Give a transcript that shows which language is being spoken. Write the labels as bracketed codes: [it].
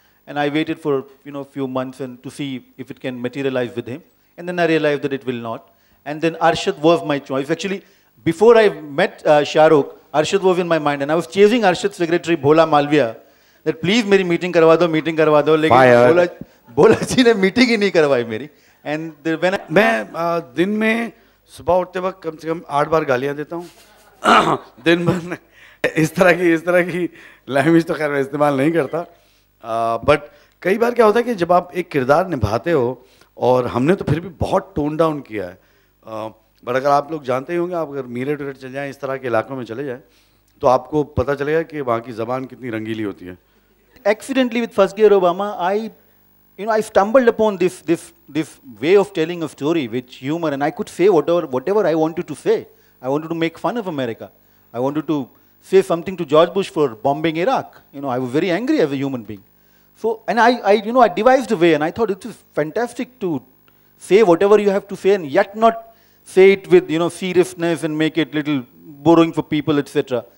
[en] And I waited for, a few months and to see if it can materialize with him. And then I realized that it will not. And then Arshad was my choice. Actually, before I met Shah Rukh, Arshad was in my mind. And I was chasing Arshad's secretary, Bhola Malviya, that please [hi] मेरी meeting करवा दो, लेकिन भोला जी ने meeting ही नहीं करवाई मेरी. [en] And when [hi] मैं दिन में सुबह उठते वक्त कम से कम 8 बार गालियाँ देता हूँ. दिन भर इस तरह की लैंग्वेज तो खैर मैं इस्तेमाल नहीं करता. बट कई बार क्या होता है कि जब आप एक किरदार निभाते हो, और हमने तो फिर भी बहुत टोन डाउन किया है. बट अगर आप लोग जानते ही होंगे, आप अगर मीरठ उरठ चले जाएँ, इस तरह के इलाकों में चले जाएँ, तो आपको पता चलेगा कि वहाँ की ज़बान कितनी रंगीली होती है. [en] Accidentally with First Gear Obama, I stumbled upon this way of telling a story with humor, and I could say whatever I wanted to say. I wanted to make fun of America. I wanted to say something to George Bush for bombing Iraq. I was very angry as a human being. So, and I devised a way, and I thought it is fantastic to say whatever you have to say, and yet not say it with seriousness and make it little boring for people, etc.